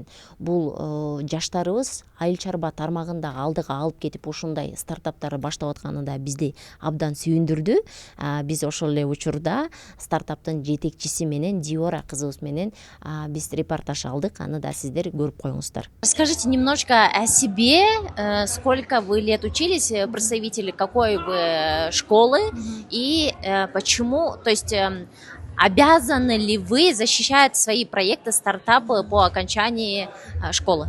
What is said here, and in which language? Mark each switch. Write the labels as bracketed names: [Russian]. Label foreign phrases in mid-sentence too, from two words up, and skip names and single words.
[Kyrgyz] Бул жаштарыбыз айыл чарба тармагында алдыга алып кетип ушундай стартаптарды баштап атканы да бизди абдан сүйүндүрдү. Биз ошол эле учурда стартаптын жетекчиси менен, Диора кызыбыз менен биз репортаж алдык. Аны да сиздер көрүп коюңуздар. [Russian] Расскажите немножко о себе, сколько вы лет учились, представители какой вы школы и почему, то есть обязаны ли вы защищать свои проекты, стартапы по окончании школы?